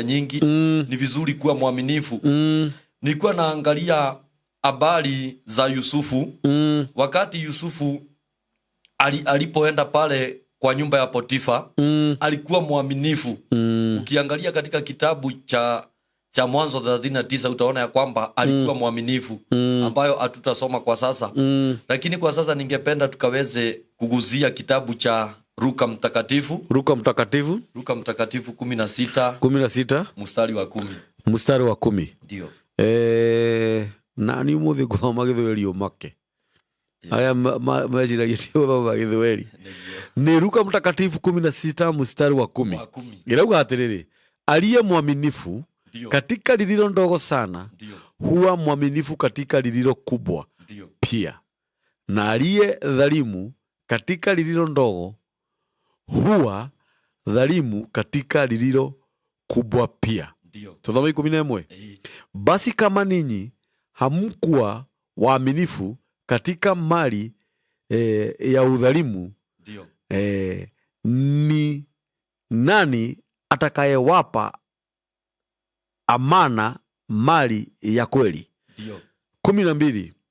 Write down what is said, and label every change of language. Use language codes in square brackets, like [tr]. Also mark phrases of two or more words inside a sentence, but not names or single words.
[sw] nyingi ni vizuri kuwa mwaminifu nilikuwa naangalia habari za Yusufu wakati Yusufu alipoenda pale kwa nyumba ya Potifa alikuwa mwaminifu ukiangalia katika kitabu cha Mwanzo 39 utaona ya kwamba alikuwa mwaminifu ambayo hatutasoma kwa sasa lakini kwa sasa ningependa tukaweze kuguzia kitabu cha Luka mtakatifu 16 mstari wa 10 ndio [mer] nani muthi kuthoma Githweri umake aria mejiragia kuthoma Githweri ni Luka [sw] mtakatifu 16 mstari wa 10 [mer] irauga atiriri [sw] aliye mwaminifu katika lililo ndogo sana huwa mwaminifu katika lililo kubwa pia na aliye dhalimu katika lililo ndogo huwa dhalimu katika lililo kubwa pia Tuthome 11 basi kama ninyi hamkuwa waaminifu katika mali ya udhalimu ni nani atakayewapa amana mali ya kweli 12